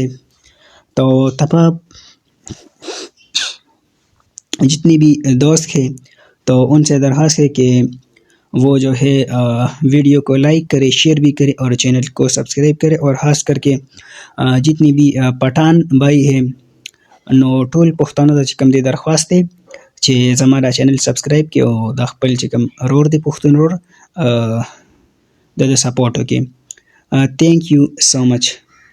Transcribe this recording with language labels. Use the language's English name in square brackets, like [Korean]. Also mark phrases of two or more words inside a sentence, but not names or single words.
[Urdu] تو تمام جتنی بھی دوست ہیں تو ان سے درخواست ہے کہ وہ جو ہے ویڈیو کو لائک کرے، شیئر بھی کرے اور چینل کو سبسکرائب کرے، اور خاص کر کے جتنی بھی پٹھان بھائی ہیں [Pashto] نو ټول پښتانه ته چې کوم دی درخواست دی چې زما دا چینل سبسکرایب کړي او د خپل چې کوم رور دی پښتون رور د سپورټ وکړي. [English] Thank you so much.